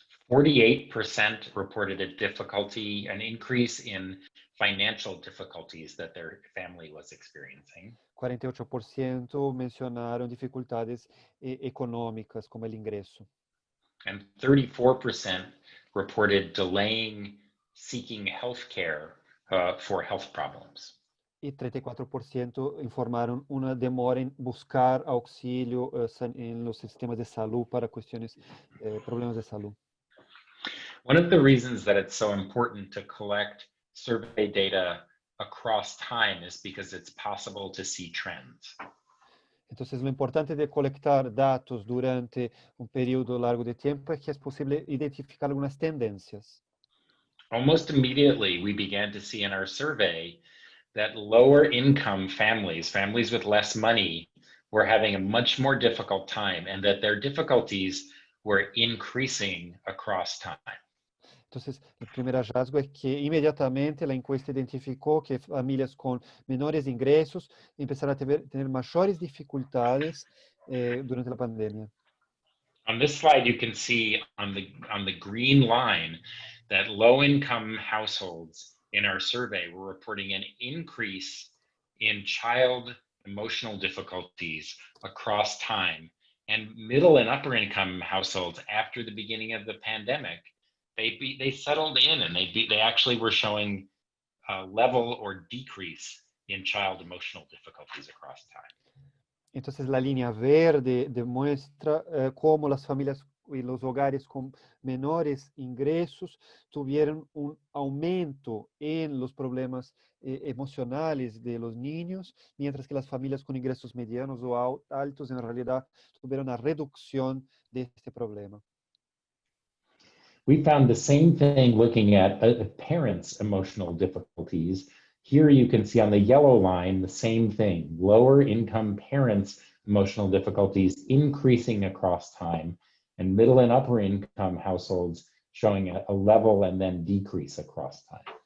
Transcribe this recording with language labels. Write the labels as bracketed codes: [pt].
[en] 48% reported an increase in financial difficulties that their family was experiencing. [es] 48% mencionaron dificultades económicas como el ingreso. [en] And 34% reported delaying seeking health care for health problems. [es] Y 34% informaron una demora en buscar auxilio en los sistemas de salud para cuestiones, problemas de salud. [en] One of the reasons that it's so important to collect survey data across time is because it's possible to see trends. [es] Entonces, lo importante de colectar datos durante un periodo largo de tiempo es que es posible identificar algunas tendencias. [en] Almost immediately, we began to see in our survey that lower income families with less money, were having a much more difficult time, and that their difficulties were increasing across time. [es] Entonces, el primer hallazgo es que inmediatamente la encuesta identificó que familias con menores ingresos empezaron a tener mayores dificultades durante la pandemia. [en] On this slide, you can see on the green line that low-income households in our survey were reporting an increase in child emotional difficulties across time. And middle and upper income households, after the beginning of the pandemic, they settled in, and they actually were showing a level or decrease in child emotional difficulties across time. [es] Entonces, la línea verde demuestra cómo las familias los hogares con menores ingresos tuvieron un aumento en los problemas emocionales de los niños, mientras que las familias con ingresos medianos o altos en realidad tuvieron una reducción de este problema. [en] We found the same thing looking at parents' emotional difficulties. Here you can see on the yellow line the same thing, lower income parents' emotional difficulties increasing across time, and middle and upper income households showing a level and then decrease across time.